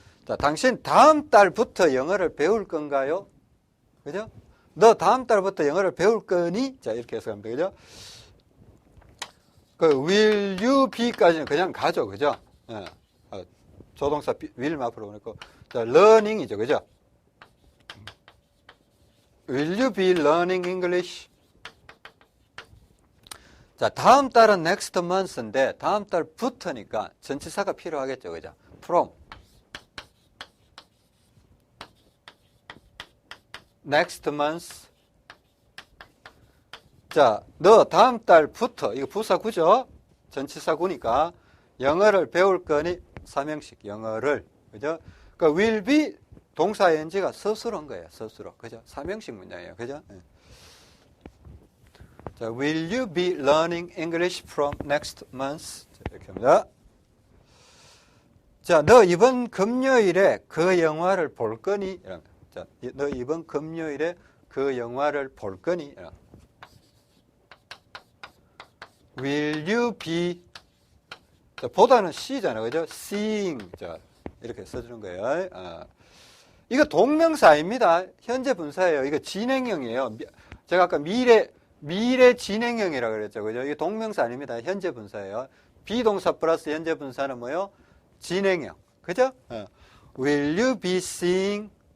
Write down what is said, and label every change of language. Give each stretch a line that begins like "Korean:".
Korean: 자, 당신 다음 달부터 영어를 배울 건가요? 그죠? 너 다음 달부터 영어를 배울 거니? 자, 이렇게 해서 합니다. 그죠? 그 will you be까지는 그냥 가죠. 그죠? 예. 조동사 will 앞으로 보내고 자, learning이죠. 그죠?
English: Will you be learning English?
Korean: 자, 다음 달은 next month인데 다음 달부터니까 전치사가 필요하겠죠. 그죠?
English: from next month
Korean: 자, 너 다음 달부터 이거 부사구죠? 전치사구니까 영어를 배울 거니 3형식 영어를 그죠? 그러니까 will be 동사 ing가 스스로인 거예요. 스스로. 그죠? 3형식 문장이에요. 그죠? 네. 자,
English: will you be learning English from next month?
Korean: 자, 이렇게 합니다. 자, 너 이번 금요일에 그 영화를 볼 거니? 자, 너 이번 금요일에 그 영화를 볼 거니?
English: Will you be
Korean: 자, 보다는 C잖아요. 그죠? seeing. 자, 이렇게 써주는 거예요. 이거 동명사입니다. 현재 분사예요. 이거 진행형이에요. 제가 아까 미래 진행형이라고 그랬죠. 그죠? 이게 동명사 아닙니다. 현재 분사예요. 비동사 플러스 현재 분사는 뭐요? 진행형. 그죠?
English: Will you be seeing?